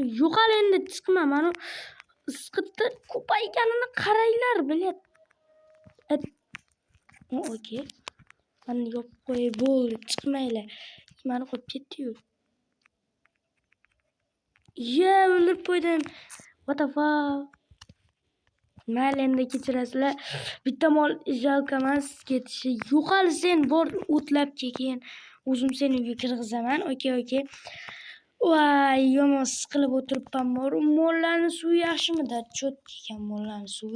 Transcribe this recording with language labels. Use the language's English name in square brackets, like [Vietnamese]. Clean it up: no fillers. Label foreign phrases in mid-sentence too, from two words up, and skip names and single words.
[Uzbek] Yo'qol endi chiqma. Mana isqitda ko'payganini qaranglar, bilet. Okey. Mana yopib qo'yay, bo'ldi, chiqmaylar. Mana qo'yib ketdi-yu. O'ldirib qo'ydim. [English] What the fuck? [Uzbek] Mayli, endi kechirasizlar. Bitta mol jalka emas ketishi. Yo'qol sen bor o'tlab keyin. O'zim seni uyga kirg'izaman. Okey. Voy, yomon siqilib o'tiribman. Mollarning suvi yaxshimi-da? Chotki ekan mollarning suvi.